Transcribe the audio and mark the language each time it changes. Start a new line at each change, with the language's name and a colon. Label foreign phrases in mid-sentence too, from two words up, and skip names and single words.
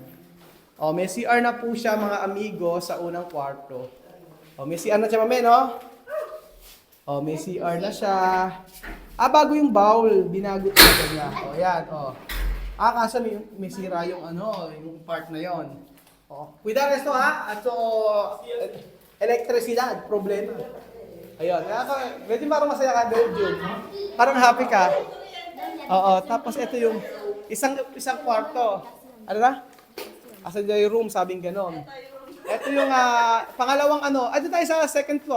Filipino: O, may CR na po siya, mga amigo, sa unang kwarto. O, may CR na siya, mami, no? O, may CR na siya. Bago yung bowl. Binago talaga niya. O, yan, o. Kaso may sira yung yung part na yon.
Spanish: O, cuidado esto ha.
Filipino: So, elektrisidad, problema. Ayun. Medyo parang masaya ka, Jun. Parang happy ka. Oo, tapos ito yung isang kwarto. Ano na? Asa yung room, sabing ganon. Ito yung pangalawang ito tayo sa second floor.